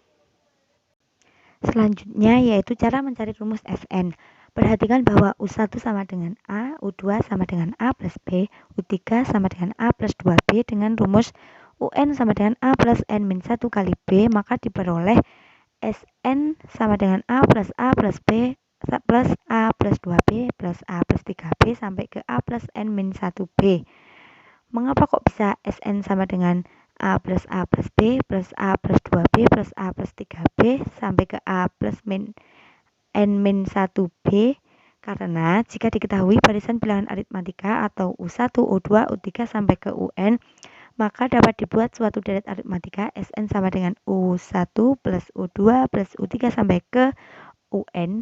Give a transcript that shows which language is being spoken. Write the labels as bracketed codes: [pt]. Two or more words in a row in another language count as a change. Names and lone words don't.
[id] Selanjutnya yaitu cara mencari rumus Sn. Perhatikan bahwa U1 sama dengan A, U2 sama dengan A plus B, U3 sama dengan A plus 2B dengan rumus UN sama dengan A plus N min 1 kali B, maka diperoleh Sn sama dengan A plus B plus A plus 2B plus A plus 3B sampai ke A plus N min 1B. Mengapa kok bisa Sn sama dengan A plus B plus A plus 2B plus A plus 3B sampai ke A plus N min 1B? Karena jika diketahui barisan bilangan aritmatika atau U1, U2, U3 sampai ke UN, maka dapat dibuat suatu deret aritmatika Sn sama dengan U1 plus U2 plus U3 sampai ke UN.